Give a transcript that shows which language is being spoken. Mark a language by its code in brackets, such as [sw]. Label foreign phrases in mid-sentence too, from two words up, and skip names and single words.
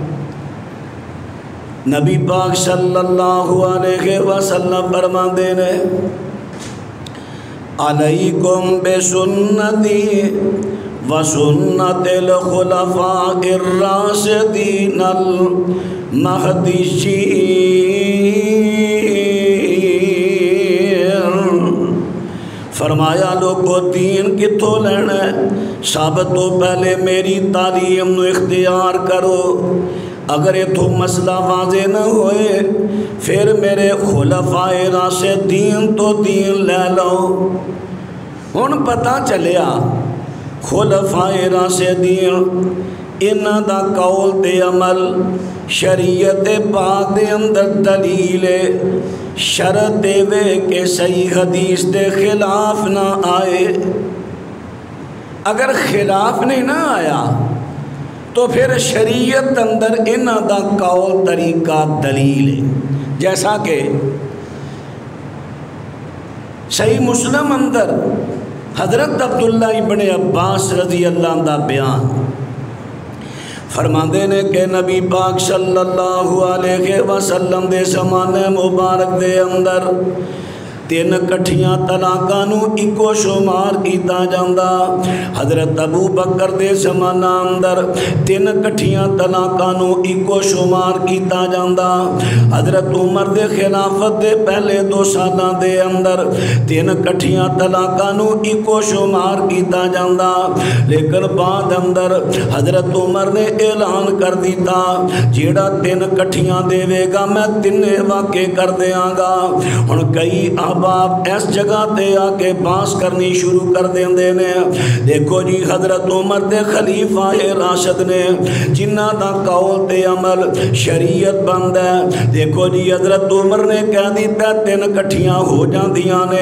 [pa] نبی پاک [ar] صلی اللہ علیہ وسلم [pa] فرماتے ہیں [ar] علیکم بسنتی وسنت الخلفاء الراشدین المہدیین، [pa] فرمایا لوگو دین کتوں لینا ہے؟ سب تو پہلے میری تعلیم نو اختیار کرو، اگر یہ تو مسئلہ واضح نہ ہوئے پھر میرے خلفاء راشدین تو دین لے لو۔ ہن پتہ چلیا خلفاء راشدین انہاں دا قول تے عمل شریعت پاک دے اندر دلیل شرط دے وے کہ صحیح حدیث دے خلاف نہ آئے۔ اگر خلاف نہیں نہ آیا تو پھر شریعت اندر انہاں دا قول طریقہ دلیل ہے، جیسا کہ صحیح مسلم اندر حضرت عبداللہ ابن عباس [ar] رضی اللہ عنہ [pa] دا بیان فرماندے نے کہ نبی پاک [ar] صلی اللہ علیہ وسلم [pa] دے زمانے مبارک دے اندر 3 کٹھیاں طلاقاں نو اکو شمار کیتا جاندا۔ حضرت ابو بکر دے زمانہ اندر 3 کٹھیاں طلاقاں نو اکو شمار کیتا جاندا۔ حضرت عمر دے خلافت دے پہلے 2 سالاں دے اندر 3 کٹھیاں طلاقاں نو اکو شمار کیتا جاندا، لیکن بعد اندر حضرت عمر نے اعلان کر دیتا جیڑا 3 کٹھیاں دے وے گا میں 3 واقع کر دیاں گا۔ ہن کئی احباب اس جگہ تے آ کے باس کرنی شروع کر دیندے نے، دیکھو جی حضرت عمر دے خلیفہ راشد نے جنہ دا قول تے عمل شریعت بند ہے، دیکھو جی حضرت عمر نے کہہ دیتا 3 کٹھیاں ہو جاندیاں نے۔